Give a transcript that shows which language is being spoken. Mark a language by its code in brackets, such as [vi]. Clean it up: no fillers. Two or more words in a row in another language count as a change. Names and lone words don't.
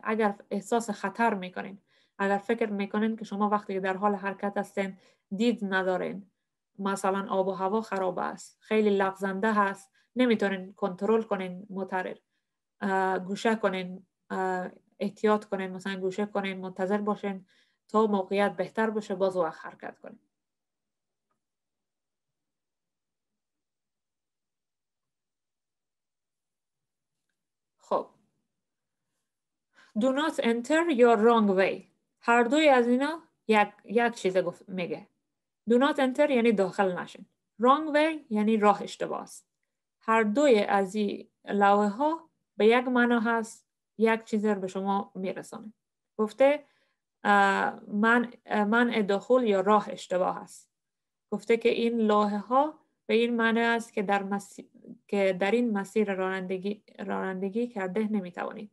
[fa] اگر احساس خطر میکنین، اگر فکر میکنین که شما وقتی که در حال حرکت هستین دید ندارین، مثلا آب و هوا خراب است، خیلی لغزنده هست، نمیتونین کنترل کنین موتور، گوشه کنین، احتیاط کنین، مثلا گوشه کنین، منتظر باشین تا موقعیت بهتر بشه باز وقت حرکت کنین. [en] خب do not enter your wrong way. [fa] هر دوی از اینا یک چیز میگه. [en] do not enter [fa] یعنی داخل نشین. [en] wrong way [fa] یعنی راه اشتباه است. هر دوی از این لوحه ها به یک معنا هست، یک چیز رو به شما میرسانه. گفته منع دخول یا راه اشتباه است. گفته که این لوحه ها به این معنی است که در این مسیر رانندگی کرده نمیتوانید.